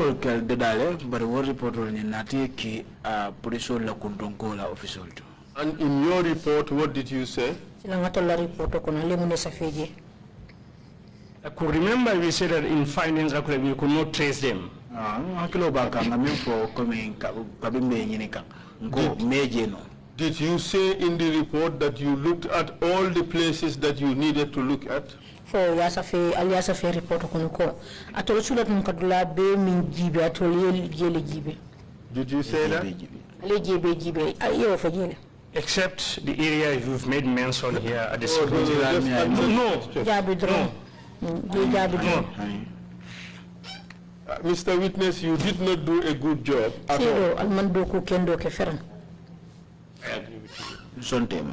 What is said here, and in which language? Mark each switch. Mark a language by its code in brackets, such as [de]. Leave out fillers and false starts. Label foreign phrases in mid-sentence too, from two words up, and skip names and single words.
[en] And in your report, what did you say? I could remember we said that in findings we could not trace them. Did you say in the report that you looked at all the places that you needed to look at? [man] For aliasa fe report kono ko atol sulat mun kadula be min jibe atol yele jibe. [en] Did you say that? [man] Le jibe ayo fo jele. [en] Except the area you've made mention here at the school. Mr. Witness, you did not do a good job at all. I agree with you.